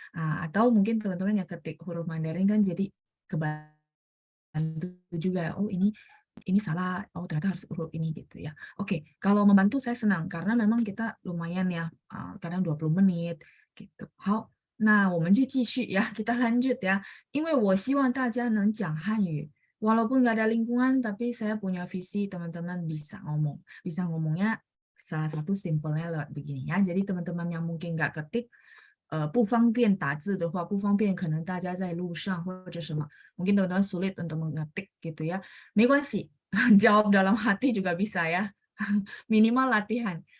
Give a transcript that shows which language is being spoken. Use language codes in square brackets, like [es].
[id] Atau mungkin teman-teman yang ketik huruf Mandarin kan jadi kebantu juga, oh ini salah, oh ternyata harus huruf ini gitu ya. Oke, kalau membantu saya senang karena memang kita lumayan ya, kadang 20 menit gitu. [zh] 好，那我们就继续ya, [id] kita lanjut ya. [zh] 因为我希望大家能讲汉语。 [id] Walaupun nggak ada lingkungan, tapi saya punya visi teman-teman bisa ngomong. Bisa ngomongnya salah satu simpelnya lewat begini ya. Jadi teman-teman yang mungkin nggak ketik, [zh] 不方便打字的话，不方便可能大家在路上或者什么, [id] mungkin teman-teman sulit untuk mengetik gitu ya. [zh] 没关系, [id] jawab dalam hati juga bisa ya. Minimal latihan.